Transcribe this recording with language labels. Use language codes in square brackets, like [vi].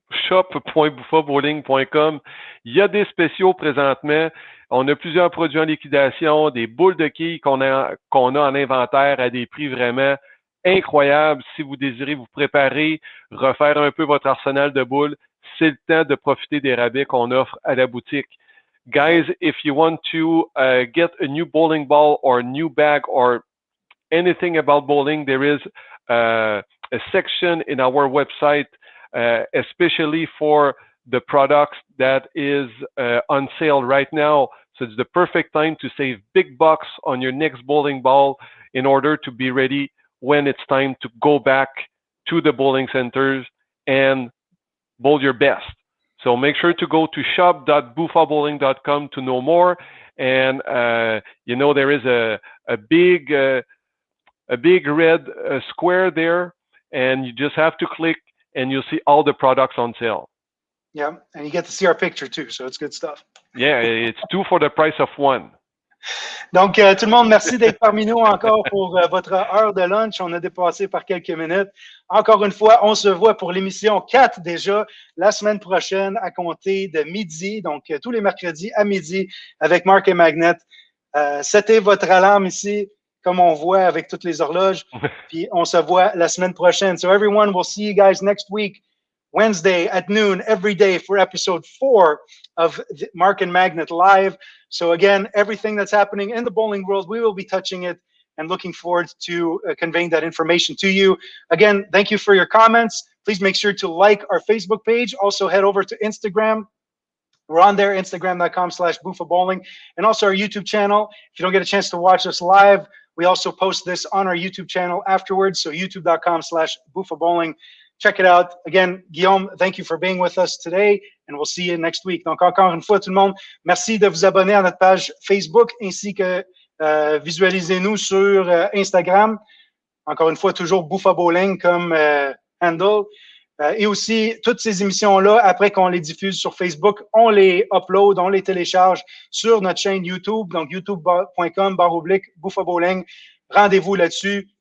[fr] shop.bouffabowling.com. Il y a des spéciaux présentement. On a plusieurs produits en liquidation, des boules de quilles qu'on a en inventaire à des prix vraiment incroyables. Si vous désirez vous préparer, refaire un peu votre arsenal de boules, c'est le temps de profiter des rabais qu'on offre à la boutique. [en] Guys, if you want to get a new bowling ball or new bag or anything about bowling, there is a section in our website, especially for the products that is on sale right now. So it's the perfect time to save big bucks on your next bowling ball in order to be ready when it's time to go back to the bowling centers and bowl your best. So make sure to go to shop.bouffabowling.com to know more. And you know, there is a big red square there, and you just have to click and you'll see all the products on sale. Yeah, and you get to see our picture too, so it's good stuff. Yeah, it's 2 for the price of 1. [fr] Donc, tout le monde, merci d'être parmi nous encore pour votre heure de lunch. On a dépassé par quelques minutes. Encore une fois, on se voit pour l'émission 4 déjà la semaine prochaine à compter de midi, donc tous les mercredis à midi avec Marc et Magnet. C'était votre alarme ici, comme on voit avec toutes les horloges. Puis on se voit la semaine prochaine. [en] So everyone, we'll see you guys next week, Wednesday at noon, every day for episode 4 of Mark and Magnet Live. So again, everything that's happening in the bowling world, we will be touching it and looking forward to conveying that information to you. Again, thank you for your comments. Please make sure to like our Facebook page. Also head over to Instagram. We're on there, instagram.com/boofabowling, and also our YouTube channel. If you don't get a chance to watch us live, we also post this on our YouTube channel afterwards. So youtube.com/boofabowling. Check it out. Again, Guillaume, thank you for being with us today, and we'll see you next week. [fr] Donc, encore une fois, tout le monde, merci de vous abonner à notre page Facebook, ainsi que visualisez-nous sur Instagram. Encore une fois, toujours Boufabowling comme handle. Et aussi, toutes ces émissions-là, après qu'on les diffuse sur Facebook, on les upload, on les télécharge sur notre chaîne YouTube, donc youtube.com/Boufabowling. Rendez-vous là-dessus.